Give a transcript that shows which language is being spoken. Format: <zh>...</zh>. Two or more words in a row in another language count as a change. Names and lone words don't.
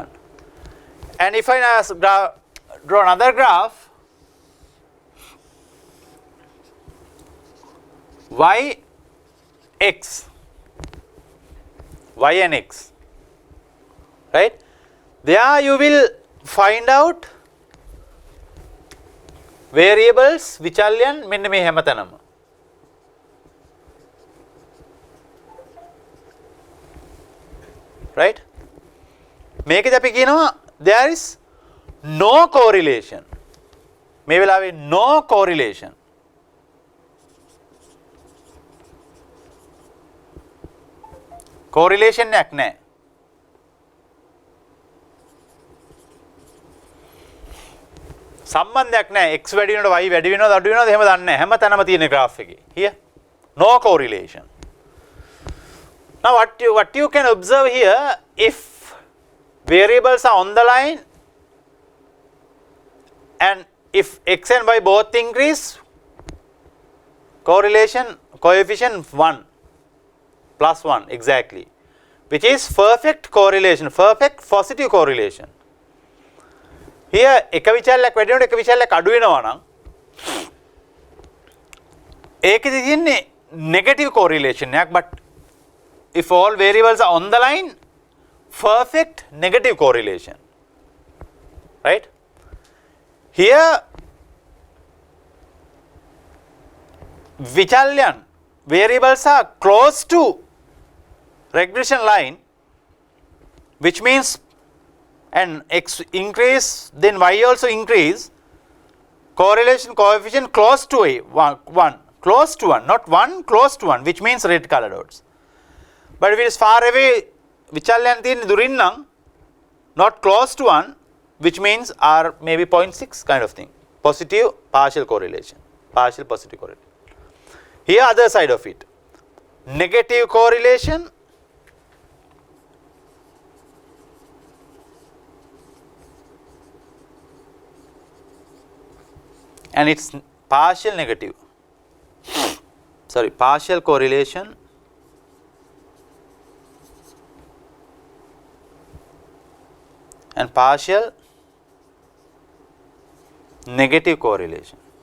<en>And if I draw another graph, y and x, right? There you will find out variables</en> <si>විචල්‍යයන් මෙන්න මේ හැමතැනම,</si> <en>right?</en> <si>මේකද අපි කියනවා</si> <en>there is no correlation.</en> <si>මේ වෙලාවේ</si> <en>no correlation.</en> <si>correlation එකක් නැහැ. සම්බන්ධයක් නැහැ. x වැඩි වෙනකොට y වැඩි වෙනවද අඩු වෙනවද එහෙම දන්නේ නැහැ. හැම තැනම තියෙන graph එකේ.</si> <en>Here no correlation. Now what you can observe here, if variables are on the line and if x and y both increase, coefficient 1 plus 1 exactly, which is perfect correlation, perfect positive correlation.</en> <si>Here එක විචල්යක් වැඩි වෙනකොට එක විචල්යක් අඩු වෙනවා නම් ඒකෙදි තියෙන්නේ</si> <en>negative correlation</en> <si>එකක්,</si> <en>but if all variables are on the line, perfect negative correlation, right? Here විචල්‍යයන් variables are close to regression line, which means and x increase then y also increase, correlation coefficient close to 1, close to 1, not 1, close to 1, which means red color dots. But if it is far away,</en> <si>විචල්‍යයන් තියෙන දුරින් නම්</si> <en>not close to 1, which means are maybe 0.6 kind of thing, positive partial correlation, partial positive correlation. Here other side of it, negative correlation and it's partial negative, sorry, partial correlation and partial negative correlation.</en>